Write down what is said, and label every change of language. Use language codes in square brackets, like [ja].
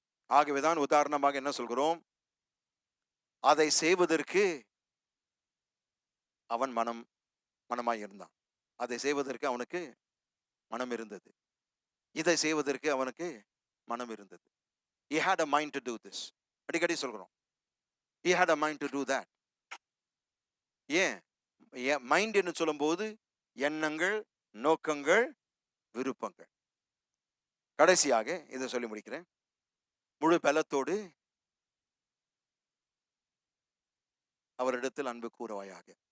[ta] ஆகவேதான் உதாரணமாக என்ன சொல்கிறோம்? அதை செய்வதற்கு அவன் மனமாய் இருந்தான். அதை செய்வதற்கு அவனுக்கு மனம் இருந்தது. இதை செய்வதற்கு அவனுக்கு மனம் இருந்தது. [en] He had a mind to do this. [ta] அடிக்கடி சொல்கிறோம், [en] he had a mind to do that. [ta] ஏன் மைண்ட் என்று சொல்லும்போது எண்ணங்கள், நோக்கங்கள், விருப்பங்கள். கடைசியாக இதை சொல்லி முடிக்கிறேன். முழு பலத்தோடு அவரிடத்தில் அன்பு கூறுவாயாக.